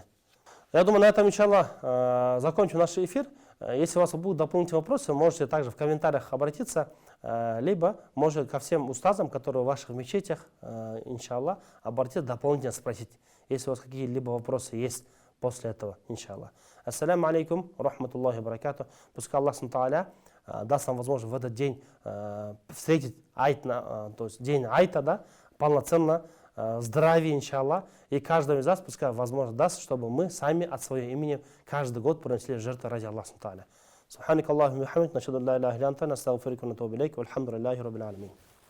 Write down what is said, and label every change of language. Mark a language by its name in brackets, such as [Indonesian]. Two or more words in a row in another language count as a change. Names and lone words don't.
[Russian] Я думаю, на этом, иншаллах, закончим наш эфир. Если у вас будут дополнительные вопросы, можете также в комментариях обратиться, либо можете ко всем устазам, которые в ваших мечетях, иншаллах, обратиться, дополнительно спросить, если у вас какие-либо вопросы есть после этого, иншаллах. [Arabic] السلام عليكم رحمة الله بركاته. [Russian] Пускай Аллах Субхану даст вам возможность в этот день встретить айт, то есть день айта, да, полноценно, здравия, иншаллах. И каждому из нас, пускай возможность даст, чтобы мы сами от своего имени каждый год принесли жертву ради Аллаха Субхану. [Arabic] سبحانك اللهم وبحمدك نشهد أن لا إله إلا أنت نستغفرك ونتوب إليك والحمد لله رب العالمين.